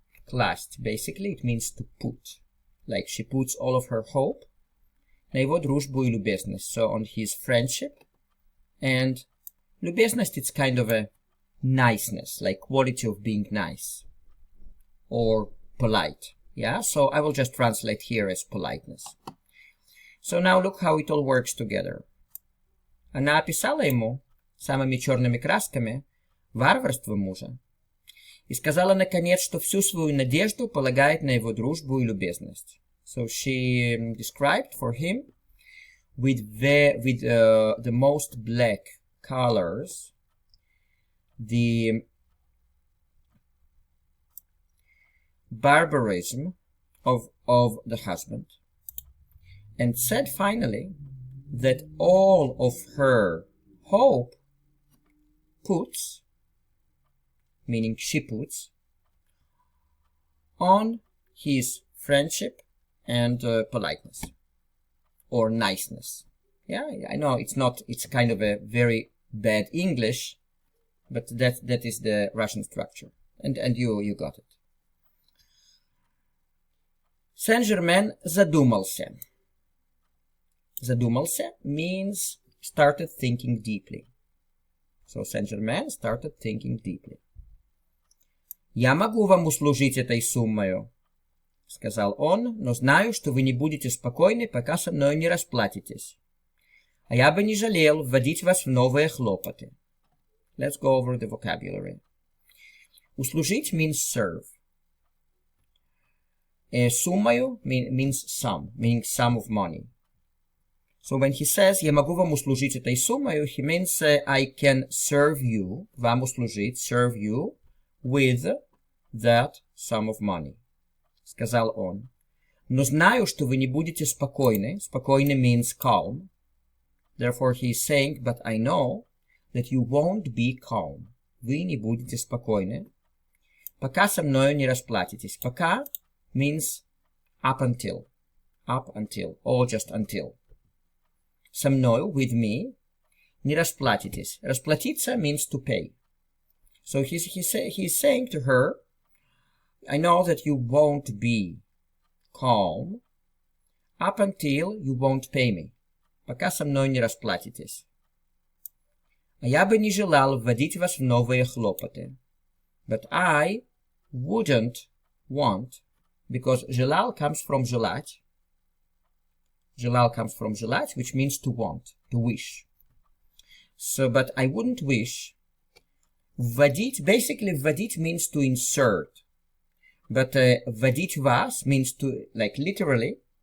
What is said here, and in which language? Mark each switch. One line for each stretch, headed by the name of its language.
English: класть, basically it means to put, like she puts all of her hope
Russian: на его дружбу и любезность,
English: so on his friendship, and любезность, it's kind of a niceness, like quality of being nice, or polite, yeah, so I will just translate here as politeness. So now look how it all works together.
Russian: Она описала ему самыми черными красками варварство мужа и сказала наконец, что всю свою надежду полагает на его дружбу и любезность.
English: So she described for him with the most black colors the barbarism of the husband, and said finally that all of her hope puts, meaning she puts, on his friendship and politeness or niceness. Yeah, I know it's kind of a very bad English, but that is the Russian structure, and you got it. Saint-Germain задумался. Задумался means started thinking deeply. So Saint-Germain started thinking deeply.
Russian: Я могу вам услужить этой суммою, сказал он, но знаю, что вы не будете спокойны, пока со мной не расплатитесь. А я бы не жалел вводить вас в новые хлопоты.
English: Let's go over the vocabulary. Услужить means serve. Суммою means sum, meaning sum of money. So when he says
Russian: я могу вам услужить этой суммою,
English: he means I can serve you,
Russian: вам услужить,
English: serve you with that sum of money.
Russian: Сказал он. Но знаю, что вы не будете спокойны.
English: Спокойны means calm. Therefore he is saying, but I know that you won't be calm.
Russian: Вы не будете спокойны. Пока со мною не расплатитесь.
English: Пока means up until. Up until. Or just until.
Russian: Со мною,
English: with me,
Russian: не расплатитесь.
English: Расплатиться means to pay. So he's saying to her, I know that you won't be calm up until you won't pay me.
Russian: Пока со мной не расплатитесь. А я бы не желал вводить вас в новые хлопоты.
English: But I wouldn't want, because желал comes from желать. Желал comes from желать, which means to want, to wish. So, but I wouldn't wish. Вводить, basically вводить means to insert. But
Russian: вводить вас
English: means to, like literally.